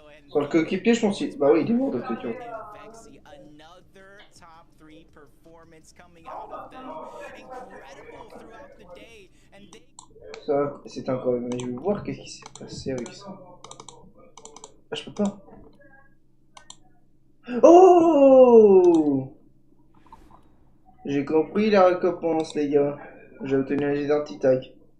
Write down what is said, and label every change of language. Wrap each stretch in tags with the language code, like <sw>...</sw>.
<fr>Pour le coéquipier, je pense qu'il... Bah oui, il est mort de toute façon.</fr> <en>Another top 3 performance coming out of them. Incredible throughout the day. And they...</en> <fr>Ça, c'est encore... Mais je veux voir qu'est-ce qui s'est passé avec ça. Ah, je peux pas. Oh! J'ai compris la récompense, les gars. J'ai obtenu un identitac.</fr>